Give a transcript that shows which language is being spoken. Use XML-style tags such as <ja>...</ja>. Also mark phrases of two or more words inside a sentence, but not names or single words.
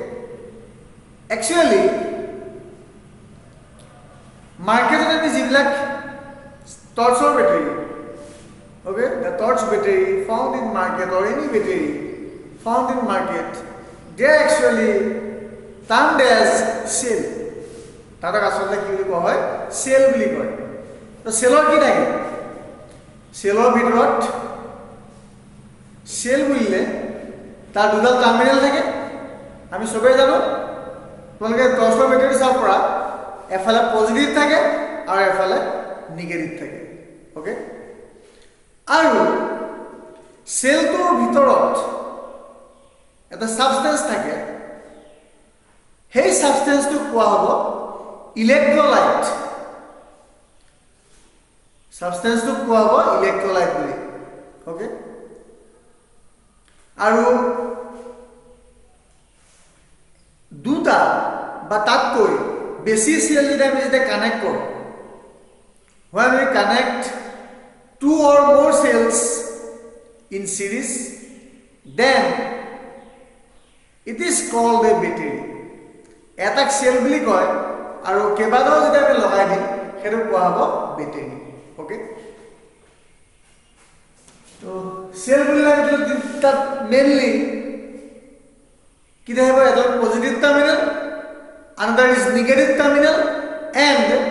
<en>Actually, market is like torch or battery. Okay? The torch battery found in market or any battery found in market, they are actually termed as cell.</en> <as>তারা আসলে কি বলি কোৱা হয় সেল বুলি কয় তো সেলৰ কি থাকে সেলৰ ভিতৰত সেল বুলিলে তাৰ দুডাল টাৰ্মিনেল থাকে আমি সবেই জানো তোমালোকে</as> <en>torch battery</en> <as>চাও পৰা এফালে পজিটিভ থাকে আৰু এফালে নিগেটিভ থাকে ওকে আৰু সেলটোৰ ভিতৰত এটা সাবষ্টেন্স থাকে সেই সাবষ্টেন্সটো কোৱা হ'ব electrolyte substance to কোৱা হ'ব electrolyte বুলি ওকে আৰু দুটা বা তাতকৈ বেছি সেল যদি আমি যেটা কানেক্ট কৰো</as> <en>when we connect two or more cells in series then it is called a battery</en> <as>এটা সেল বুলি কয় আৰু কেবাদাও যদি আমি লগাই দিম হেতু কোৱা হ'ব বেটাৰি ওকে তো সেল বুলিলে এটা মেইনলি কি দেখাব এটা পজিটিভ টার্মিনাল</as> <en>another is negative terminal and</en>